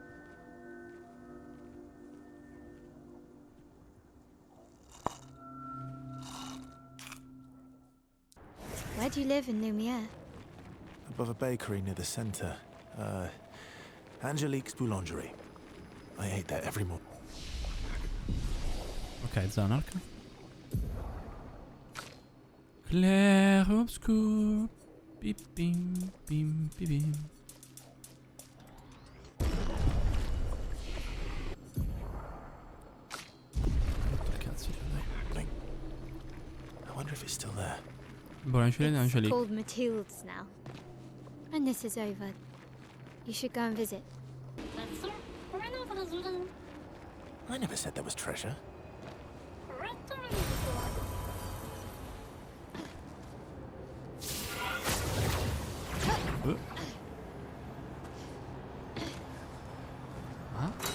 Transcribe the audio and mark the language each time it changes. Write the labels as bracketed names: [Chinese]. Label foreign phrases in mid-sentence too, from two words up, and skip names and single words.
[English] Where do you live in Lumiere? Above a bakery near the center. Angelique's Boulangerie. I ate there every morning. [Italian] Ok, zona arca. Clair obscur. Bip bim bim bim bim. Cazzo c'è lei? [English] I wonder if it's still there. Buonasera, It's Angelique. called Mathilde's now. When this is over, you should go and visit. I never said there was treasure. Huh?